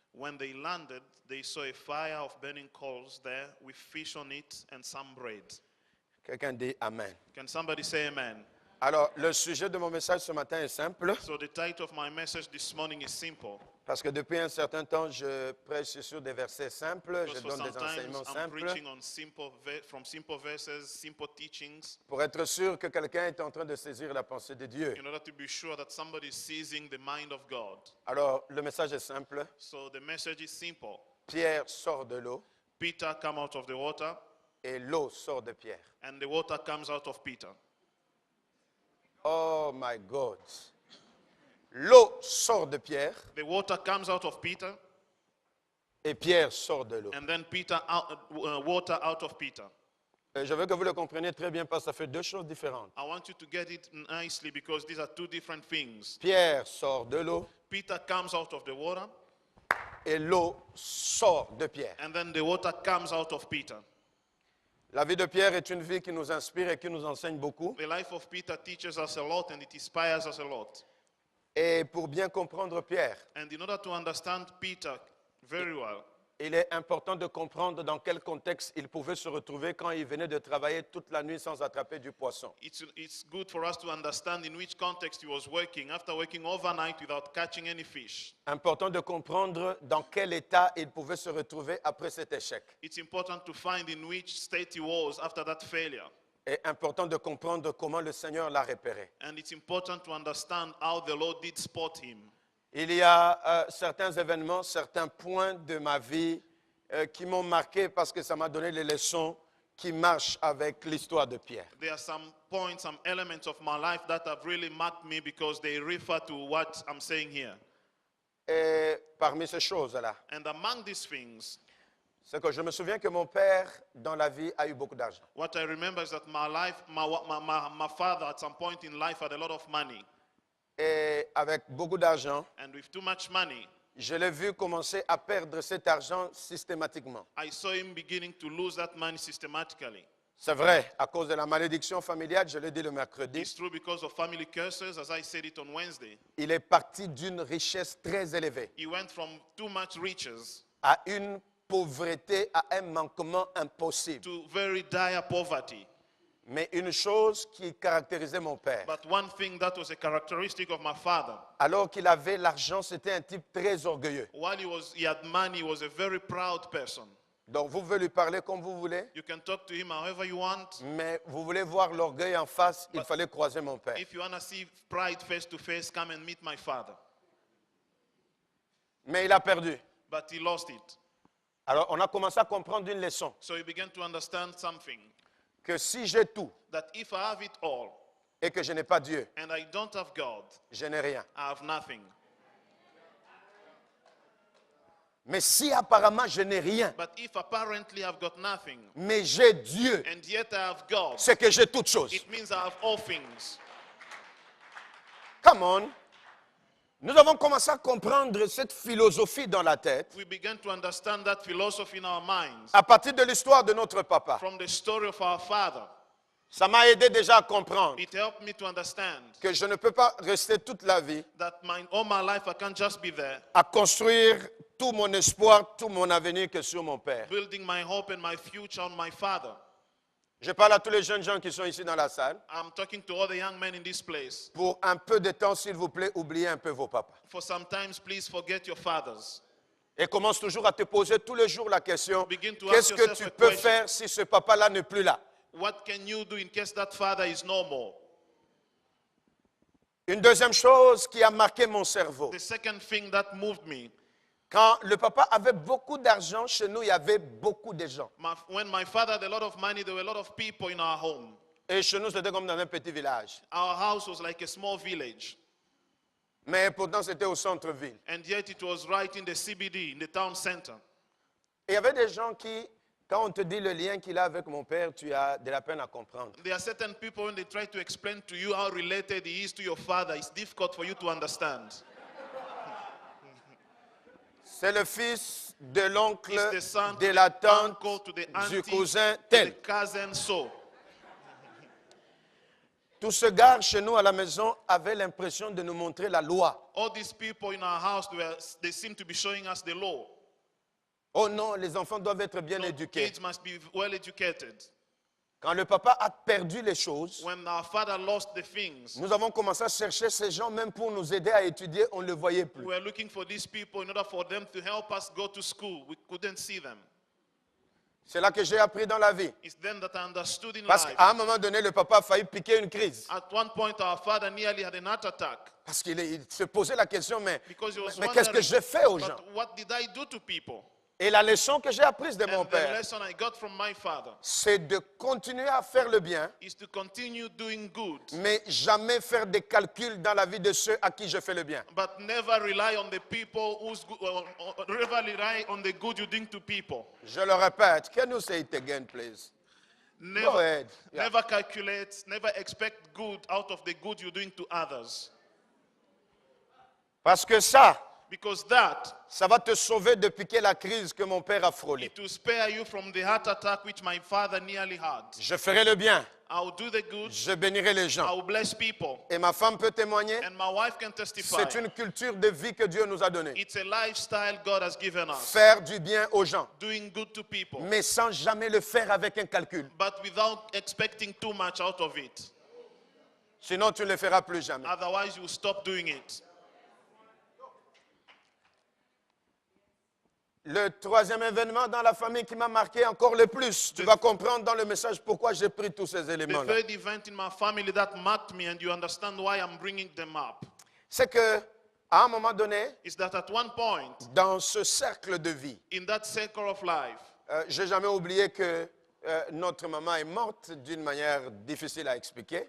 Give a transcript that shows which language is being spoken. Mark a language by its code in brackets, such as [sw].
[en] When they landed, they saw a fire of burning coals there with fish on it and some bread. [fr] Quelqu'un dit Amen. [en] Can somebody say amen? [fr] Alors, le sujet de mon message ce matin est simple, [en] So the title of my message this morning is simple. [fr] parce que depuis un certain temps, je prêche sur des versets simples, je [en] Because for [fr] donne des [en] sometimes [fr] enseignements [en] I'm [fr] simples, [en] preaching on from simple verses, simple teachings, [fr] pour être sûr que quelqu'un est en train de saisir la pensée de Dieu. [en] in order to be sure that somebody is seizing the mind of God. [fr] Alors, le message est simple. [en] So the message is simple. [fr] Pierre sort de l'eau [en] Peter come out of the water, [fr] et l'eau sort de Pierre. [en] and the water comes out of Peter. Oh my God. [fr] L'eau sort de Pierre [en] The water comes out of Peter, [fr] et Pierre sort de l'eau. [en] and then water out of Peter. [fr] Et je veux que vous le compreniez très bien parce que ça fait deux choses différentes. [en] I want you to get it nicely because these are two different things. [fr] Pierre sort de l'eau [en] Peter comes out of the water, [fr] et l'eau sort de Pierre. [en] and then the water comes out of Peter. [fr] La vie de Pierre est une vie qui nous inspire et qui nous enseigne beaucoup. [en] The life of Peter teaches us a lot and it inspires us a lot. [fr] Et pour bien comprendre Pierre, [en] And in order to understand Peter very well, [fr] il est important de comprendre dans quel contexte il pouvait se retrouver quand il venait de travailler toute la nuit sans attraper du poisson. [en] it's good for us to understand in which context he was working after working overnight without catching any fish. [fr] Important de comprendre dans quel état il pouvait se retrouver après cet échec. [en] It's important to find in which state he was after that failure. [fr] Et important de comprendre comment le Seigneur l'a repéré. [en] And it's important to understand how the Lord did spot him. [fr] Il y a certains événements, certains points de ma vie qui m'ont marqué parce que ça m'a donné les leçons qui marchent avec l'histoire de Pierre. [en] There are some points, some elements of my life that have really marked me because they refer to what I'm saying here. [fr] Et parmi ces choses-là, [en] And among these things, [fr] c'est que je me souviens que mon père, dans la vie, a eu beaucoup d'argent. [en] what I remember is that my father at some point in life had a lot of money. [fr] Et avec beaucoup d'argent, [en] And with too much money, [fr] je l'ai vu commencer à perdre cet argent systématiquement. [en] I saw him beginning to lose that money systematically. [fr] C'est vrai, à cause de la malédiction familiale, je l'ai dit le mercredi, [en] It's true because of family curses, as I said it on Wednesday. [fr] il est parti d'une richesse très élevée [en] He went from too much riches [fr] à une pauvreté, à un manquement impossible. [en] to very dire poverty. [fr] Mais une chose qui caractérisait mon père, [en] But one thing that was a characteristic of my father, [fr] alors qu'il avait l'argent, c'était un type très orgueilleux. [en] while he had money, he was a very proud person. [fr] Donc vous pouvez lui parler comme vous voulez, [en] You can talk to him however you want. [fr] mais vous voulez voir l'orgueil en face, il fallait croiser mon père. [en] If you want to see pride face to face, come and meet my father. [fr] Mais il a perdu. [en] But he lost it. [fr] Alors on a commencé à comprendre une leçon, [en] So he began to understand something, [fr] que si j'ai tout [en] that if I have it all [fr] et que je n'ai pas Dieu, [en] and I don't have God, [fr] je n'ai rien. [en] I have nothing. [fr] Mais si apparemment je n'ai rien, [en] But if apparently I've got nothing [fr] mais j'ai Dieu, [en] and yet I have God, [fr] c'est que j'ai toutes choses. [en] it means I have all things. Come on. [fr] Nous avons commencé à comprendre cette philosophie dans la tête [en] We began to understand that philosophy in our minds [fr] à partir de l'histoire de notre papa. [en] from the story of our father. [fr] Ça m'a aidé déjà à comprendre [en] It helped me to understand [fr] que je ne peux pas rester toute la vie [en] that all my life I can't just be there [fr] à construire tout mon espoir, tout mon avenir que sur mon père. [en] building my hope and my future on my father. [fr] Je parle à tous les jeunes gens qui sont ici dans la salle. [en] I'm talking to all the young men in this place. [fr] Pour un peu de temps, s'il vous plaît, oubliez un peu vos papas. [en] For sometimes, please forget your fathers. [fr] Et commence toujours à te poser tous les jours la question, [en] Begin to [fr] qu'est-ce [en] ask [fr] que [en] yourself [fr] tu [en] a [fr] peux [en] question. [fr] faire si ce papa-là n'est plus là? [en] What can you do in case that father is no more? [fr] Une deuxième chose qui a marqué mon cerveau. [en] The second thing that moved me, [fr] Quand le papa avait beaucoup d'argent, chez nous, il y avait beaucoup de gens. [en] when my father had a lot of money, there were a lot of people in our home. [fr] Et chez nous, c'était comme dans un petit village. [en] Our house was like a small village, [fr] Mais pourtant, c'était au centre-ville. [en] and yet it was right in the CBD, in the town center. [fr] Et il y avait des gens qui, quand on te dit le lien qu'il a avec mon père, tu as de la peine à comprendre. [en] There are certain people, when they try to explain to you how related he is to your father, it's difficult for you to understand. [fr] C'est le fils de l'oncle, [en] It's the son [fr] de [en] to [fr] la [en] the [fr] tante, [en] uncle, to the [fr] du [en] auntie, [fr] cousin, [en] to the [fr] tel. [en] cousin, so. [fr] Tous ce gars chez nous à la maison avaient l'impression de nous montrer la loi. [en] All these people in our house, they seem to be showing us the law. [fr] Oh non, les enfants doivent être bien [en] No, [fr] éduqués. [en] kids must be well educated. [fr] Quand le papa a perdu les choses, [en] When our father lost the things, [fr] nous avons commencé à chercher ces gens même pour nous aider à étudier, on ne le voyait plus. [en] we were looking for these people in order for them to help us go to school. We couldn't see them. [fr] C'est là que j'ai appris dans la vie. [en] It's then that I understood in [fr] Parce [en] life. [fr] qu'à un moment donné, le papa a failli piquer une crise. [en] At one point, our father nearly had an heart attack [fr] Parce qu'il se posait la question, mais [en] because he was [fr] qu'est-ce que [en] wondering, [fr] j'ai fait aux gens? [en] but what did I do to people? [fr] Et la leçon que j'ai apprise de mon [en] And the [fr] père, [en] lesson I got from my father [fr] c'est de continuer à faire le bien, [en] is to continue doing good, [fr] mais jamais faire des calculs dans la vie de ceux à qui je fais le bien. [en] but never rely on the people who's good, never rely on the good you're doing to people. [fr] Je le répète, [en] can you say it again, please? Go Never, ahead. Yeah. never calculate, never expect good out of the good you're doing to others. [fr] Parce que ça [en] Because that, [fr] va te sauver de piquer la crise que mon père a frôlée. [en] it will spare you from the heart attack which my father nearly had. [fr] Je ferai le bien, [en] I will do the good, [fr] je bénirai les [en] I [fr] gens. [en] will bless people. [fr] Et ma femme peut témoigner, [en] And my wife can testify. [fr] c'est une culture de vie que Dieu nous a donnée. [en] It's a lifestyle God has given us. [fr] Faire du bien aux gens, [en] Doing good to people, [fr] mais sans jamais le faire avec un calcul. [en] but without expecting too much out of it. [fr] Sinon, tu ne le feras plus jamais. [en] Otherwise, you will stop doing it. [fr] Le troisième événement dans la famille qui m'a marqué encore le plus, tu vas comprendre dans le message pourquoi j'ai pris tous ces [en] The [fr] éléments-là. [en] third event in my family that marked me, and you understand why I'm bringing them up, [fr] C'est que, à un moment donné, [en] is that at one point [fr] dans ce cercle de vie, [en] in that circle of life, [fr] j'ai jamais oublié que notre maman est morte d'une manière difficile à expliquer.